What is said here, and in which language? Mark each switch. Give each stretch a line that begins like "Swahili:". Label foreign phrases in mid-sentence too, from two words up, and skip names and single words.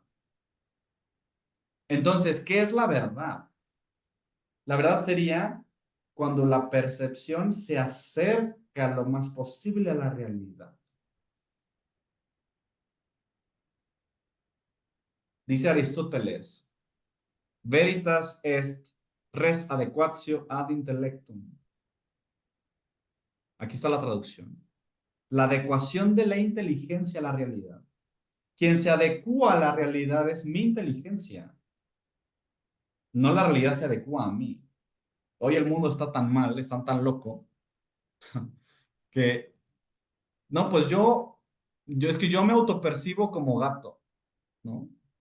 Spanish: Entonces, ¿qué es la verdad? La verdad sería cuando la percepción se acerca lo más posible a la realidad. Dice Aristóteles,
Latin: veritas est res adequatio ad intellectum.
Spanish: Aquí está la traducción. La adecuación de la inteligencia a la realidad. Quien se adecua a la realidad es mi inteligencia. No la realidad se adecua a mí. Hoy el mundo está tan mal, está tan loco, que No, pues es que yo me autopercibo como gato, ¿no?